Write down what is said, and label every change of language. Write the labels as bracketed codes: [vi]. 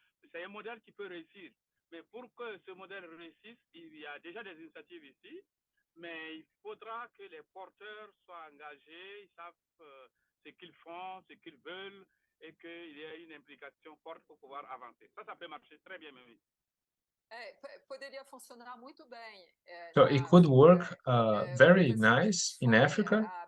[fr] C'est un modèle qui peut réussir. Mais pour que ce modèle réussisse, il y a déjà des initiatives ici, mais il faudra que les porteurs soient engagés, ils savent ce qu'ils font, ce qu'ils veulent, et qu'il y ait une implication forte pour pouvoir avancer. Ça peut marcher très bien même. [pt] Poderia funcionar muito bem. [en] So it could work very nice in Africa.